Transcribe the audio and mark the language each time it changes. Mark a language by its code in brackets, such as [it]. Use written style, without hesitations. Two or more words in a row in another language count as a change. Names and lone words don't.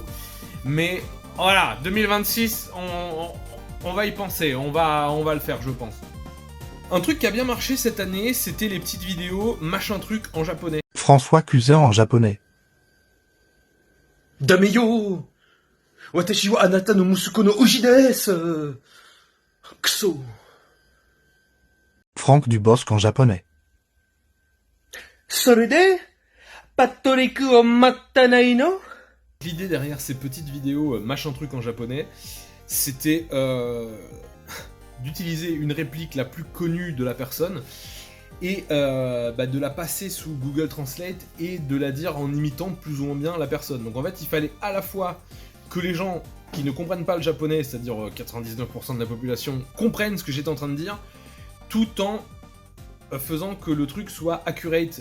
[fr] Mais voilà, 2026, on va y penser, on va le faire, je pense. Un truc qui a bien marché cette année, c'était les petites vidéos machin truc en japonais. François Cluzet en japonais. [ja] だめよ 私はあなたの息子の蛆です. [fr] Kuso. Franck Dubosc en japonais. [ja] それで、パトリックを待ったないの [fr] L'idée derrière ces petites vidéos machin truc en japonais, c'était d'utiliser une réplique la plus connue de la personne et de la passer sous Google Translate et de la dire en imitant plus ou moins bien la personne. Donc en fait, il fallait à la fois que les gens qui ne comprennent pas le japonais, c'est-à-dire 99% de la population, comprennent ce que j'étais en train de dire, tout en faisant que le truc soit accurate.